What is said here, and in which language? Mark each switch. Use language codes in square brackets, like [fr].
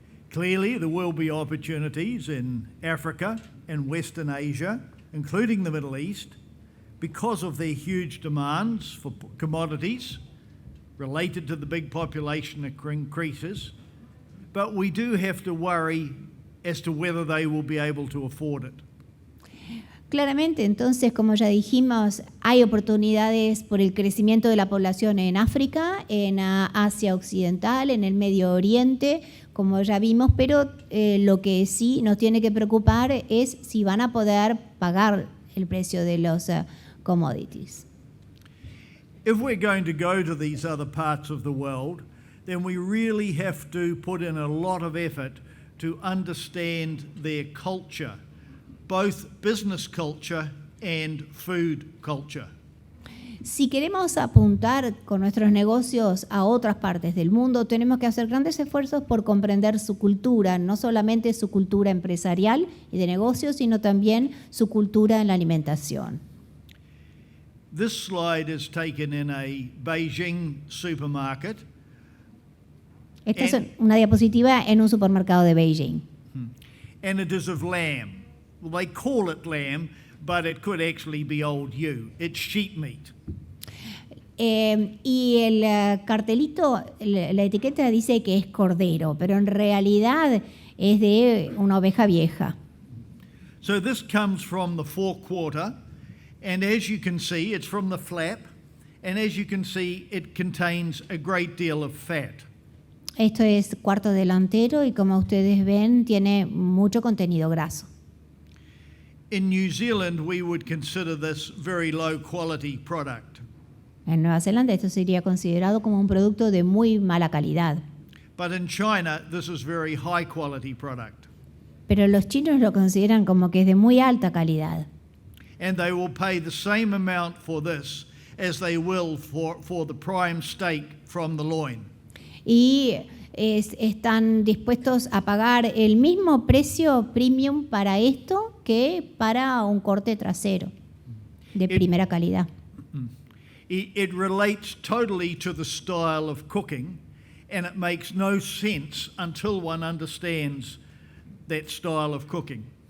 [en] Clearly, there will be opportunities in Africa and Western Asia, including the Middle East, because of their huge demands for commodities related to the big population increases, but we do have to worry as to whether they will be able to afford it. [es] Claramente, entonces, como ya dijimos, hay oportunidades por el crecimiento de la población en África, en Asia Occidental, en el Medio Oriente, como ya vimos, pero lo que sí nos tiene que preocupar es si van a poder pagar el precio de los commodities. [en] If we're going to go to these other parts of the world, then we really have to put in a lot of effort to understand their culture, both business culture and food culture. [es] Si queremos apuntar con nuestros negocios a otras partes del mundo, tenemos que hacer grandes esfuerzos por comprender su cultura, no solamente su cultura empresarial y de negocios, sino también su cultura en la alimentación. [en] This slide is taken in a Beijing supermarket. [es] Esta es una diapositiva en un supermercado de Beijing. [en] And it is of lamb. Well, they call it lamb, but it could actually be old ewe. It's sheep meat. [es] Y el cartelito, la etiqueta dice que es cordero, pero en realidad es de una oveja vieja. [en] So this comes from the forequarter, and as you can see, it's from the flap, and as you can see, it contains a great deal of fat. [es] Esto es cuarto delantero y como ustedes ven, tiene mucho contenido graso. [en] In New Zealand, we would consider this very low quality product. [es] En Nueva Zelanda esto sería considerado como un producto de muy mala calidad. [en] But in China, this is very high quality product. [es] Pero los chinos lo consideran como que es de muy alta calidad. [en] And they will pay the same amount for this as they will for the prime steak from the loin. [es] Y están dispuestos a pagar el mismo precio premium para esto que para un corte trasero de primera calidad. [en] It relates totally to the style of cooking, and it makes no sense until one understands that style of cooking.